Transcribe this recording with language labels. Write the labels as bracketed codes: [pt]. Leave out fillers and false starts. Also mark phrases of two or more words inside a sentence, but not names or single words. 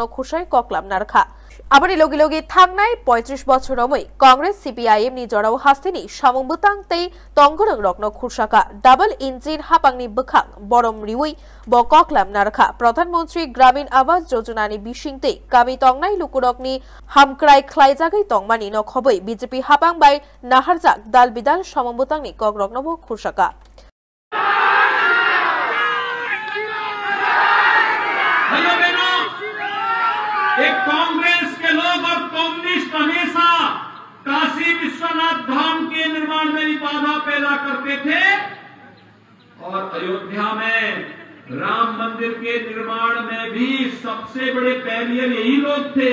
[trp] खुरसाय ककलाम नारखा आबानि लगे लगे थांनाय 35 बछरमै कांग्रेस सीपीआईएम नि जराव हास्तेनि सामुं बुतां तै तंगरं रकनो खुरसाखा [en] double engine [trp] हापांनि बखां बरम रिवै ब ककलाम नारखा प्रधानमंत्री ग्रामीण आवास योजनानि बिसिंते कामी तंगनाय लुकुरकनि हामक्राय खलायजागै तंगमानि नखबै बीजेपी हापां बाय नाहारजाक दाल बिदाल सामुं बुतांनि ककरकनबो खुरसाखा [hi] एक कांग्रेस के लोग और कम्युनिस्ट हमेशा काशी विश्वनाथ धाम के निर्माण में बाधा पैदा करते थे और अयोध्या में राम मंदिर के निर्माण में भी सबसे बड़े बैरियर यही लोग थे।